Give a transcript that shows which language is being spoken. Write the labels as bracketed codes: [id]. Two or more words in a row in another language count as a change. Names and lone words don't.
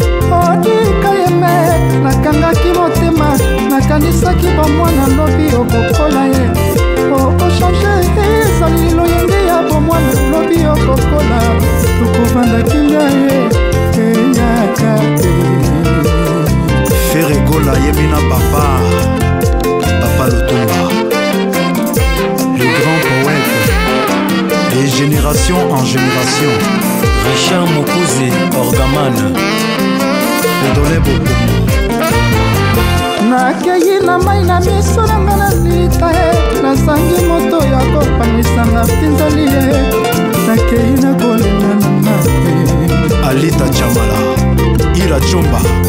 [ln] Odika Yembe, nakangaki motema, nakanisaki bomwana lobi okokola ye. O-, ochange ezali loyenge ya bomwana lobi okokola. Tokovanda kinga ye, eyaka te. Ferregola Yemina Papa, Papa Lutumba. [fr] Le grand poète, de génération en génération. [ln] Richard Mokuzi, Orgaman. Edole Bokomo. Nakei na mai na miso na nga na lita e, nazangi moto ya kopangisa nga mpinzoli ye. nakei na kolinga na ngai. Alita Chamala, Ira Chomba.